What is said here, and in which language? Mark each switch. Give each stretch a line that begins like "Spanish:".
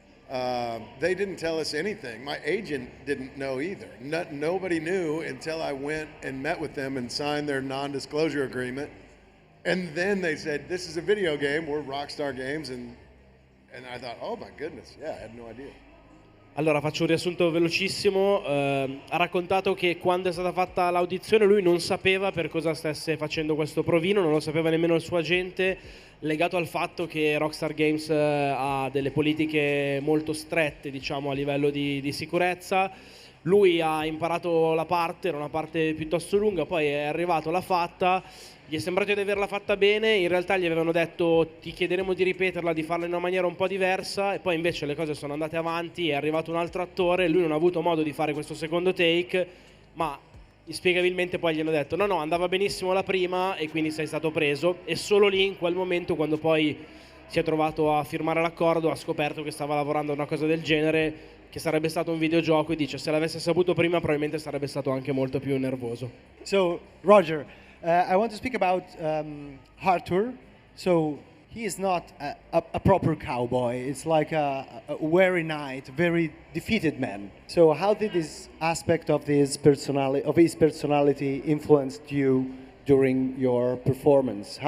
English: They didn't tell us anything. My agent didn't know either. Nobody knew until I went and met with them and signed their non-disclosure agreement. And then they said, this is a video game, we're Rockstar Games. And I thought, oh my goodness, yeah, I had no idea.
Italian: Allora faccio un riassunto velocissimo. Ha raccontato che quando è stata fatta l'audizione lui non sapeva per cosa stesse facendo questo provino, non lo sapeva nemmeno il suo agente, legato al fatto che Rockstar Games ha delle politiche molto strette, diciamo, a livello di sicurezza. Lui ha imparato la parte, era una parte piuttosto lunga, poi è arrivato, l'ha fatta, gli è sembrato di averla fatta bene, in realtà gli avevano detto ti chiederemo di ripeterla, di farla in una maniera un po' diversa, e poi invece le cose sono andate avanti, è arrivato un altro attore, lui non ha avuto modo di fare questo secondo take, ma inspiegabilmente poi gli hanno detto no, andava benissimo la prima e quindi sei stato preso, e solo lì in quel momento, quando poi si è trovato a firmare l'accordo, ha scoperto che stava lavorando a una cosa del genere, che sarebbe stato un videogioco, e dice se l'avesse saputo prima probabilmente sarebbe stato anche molto più nervoso.
English: So, Roger, I want to speak about Arthur. So, he is not a proper cowboy. It's like a weary knight, very defeated man. So, how did this aspect of his personality influenced you during your performance?